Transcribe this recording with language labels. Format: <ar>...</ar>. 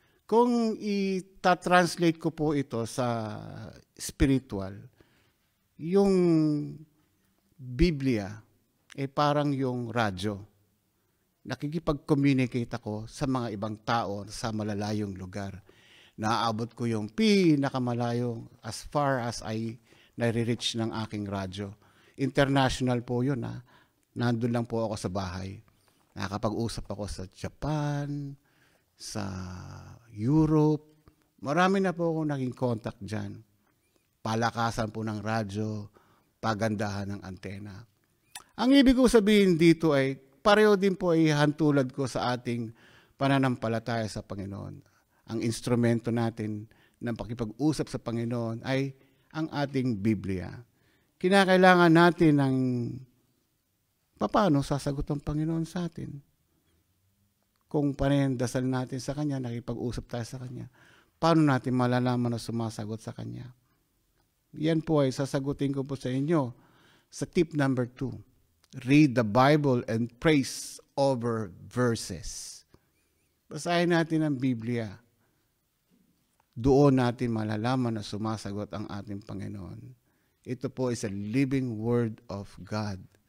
<tl>Kung i-translate ko po ito sa spiritual, yung Biblia parang yung radyo. Nakikipag-communicate ako sa mga ibang tao sa malalayong lugar. Naaabot ko yung pinakamalayo</tl> <en>as far as I</en> <tl>nare-reach ng aking radyo. International po yun. Nandun lang po ako sa bahay. Nakakapag-usap ako sa Japan, sa Europe. Marami na po akong naging contact dyan. Palakasan po ng radyo, pagandahan ng antena. Ang ibig ko sabihin dito ay pareho din po ay hantulad ko sa ating pananampalataya sa Panginoon. Ang instrumento natin ng pakipag-usap sa Panginoon ay ang ating Biblia. Kinakailangan natin ng paano sasagot ang Panginoon sa atin. Kung panendasal natin sa Kanya, nakipag-usap tayo sa Kanya, paano natin malalaman na sumasagot sa Kanya? Yan po ay sasagutin ko po sa inyo sa tip number 2.</tl> <en>Read the Bible and praise over verses.</en> <tl>Basahin natin ang Biblia. Doon natin malalaman na sumasagot ang ating Panginoon. Ito po</tl> <en>is a living word of God.</en>